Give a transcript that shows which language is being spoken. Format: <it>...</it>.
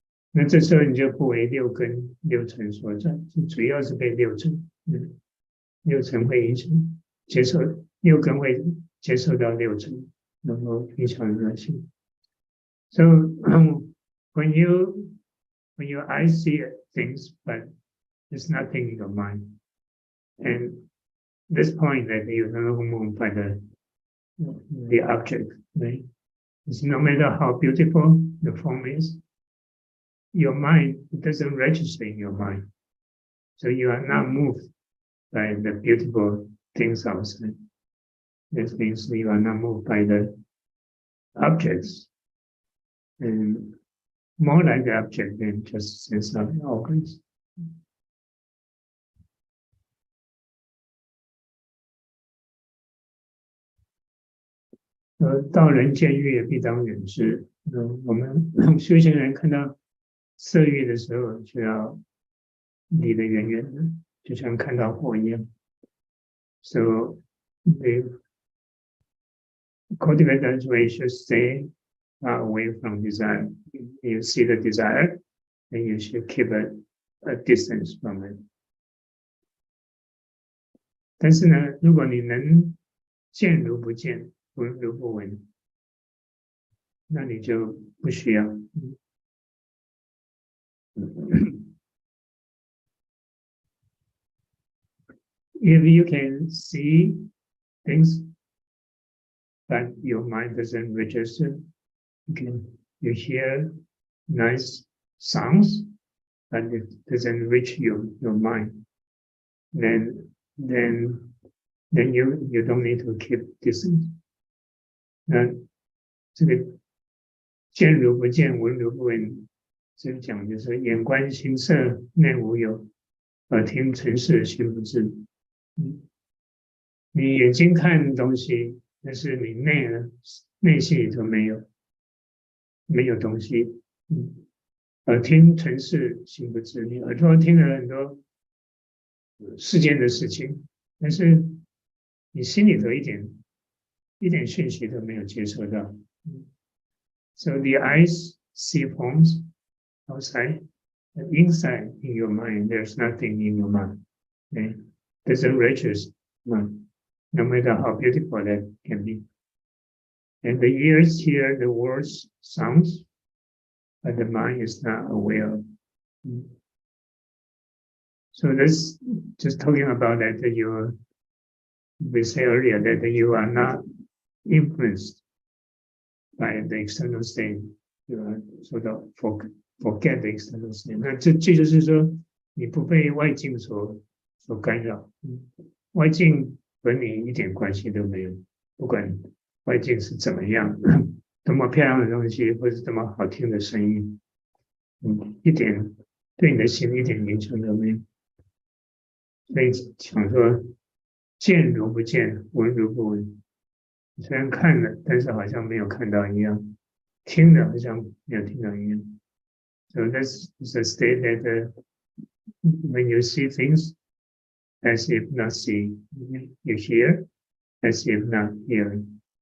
<zh>那这时候你就不为六根六尘所在，主要是被六尘，六尘会影响接受，六根会接受到六尘。然后影响人心。</zh> <en>So when your eyes see things, but there's nothing in your mind, and this point that you are moved by the object, right? It's no matter how beautiful the form is, your mind doesn't register in your mind, so you are not moved by the beautiful things outside. This means you are not moved by the objects, and more like the object than just sense of organs.</en> <zh>道人见欲必当远之。我们修行人看到色欲的时候，就要离得远远的，就像看到火一样。</zh> <en>So the cultivators we should stay away from desire. You see the desire, then you should keep a distance from it.</en> <zh>但是呢，如果你能见如不见，闻如不闻，那你就不需要。</zh> <en>If you can see things, but your mind doesn't register, you hear nice sounds, but it doesn't reach your mind, then you don't need to keep distance.</en> <zh>那这个见如不见，闻如不闻，这讲就是眼观心色，内无有；耳听尘世，心不知。你眼睛看东西，但是你内心里头没有东西。耳听尘世，心不知。你耳朵听了很多世间的事情，但是你心里头一点讯息都没有接收到。</zh> <en>So the eyes see forms outside, but inside in your mind, there's nothing in your mind. Okay? Doesn't register, no matter how beautiful that can be. And the ears hear the words, sounds, but the mind is not aware of. So this just talking about that we say earlier that you are not influenced by the external state, you are sort of forget the external state.</en> <zh>那这就是说，你不被外境所干扰，外境和你一点关系都没有。不管外境是怎么样，多么漂亮的东西，或是多么好听的声音，一点对你的心一点影响都没有。所以想说见如不见，闻如不闻。虽然看了，但是好像没有看到一样；听了，好像没有听到一样。</zh> <en>So that's the state that when you see things as if not seeing, you hear as if not hearing.</en>